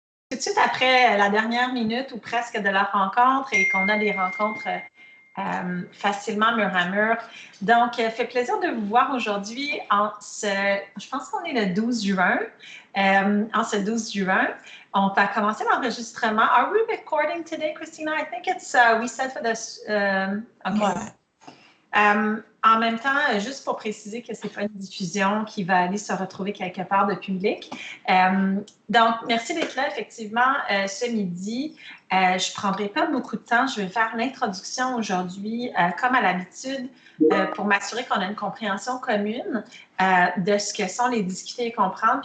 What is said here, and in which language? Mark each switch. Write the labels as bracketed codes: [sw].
[fr] tout de suite après la dernière minute ou presque de la rencontre et qu'on a des rencontres facilement mur à mur. Donc, fait plaisir de vous voir aujourd'hui je pense qu'on est le 12 juin. En ce 12 juin, on va commencer l'enregistrement. [en] Are we recording today, Christina? I think it's, we said for this, okay. [fr] Ouais. En même temps, juste pour préciser que ce n'est pas une diffusion qui va aller se retrouver quelque part de public. Donc, merci d'être là, effectivement, ce midi. Je ne prendrai pas beaucoup de temps. Je vais faire l'introduction aujourd'hui, comme à l'habitude, pour m'assurer qu'on a une compréhension commune de ce que sont les discuter et comprendre.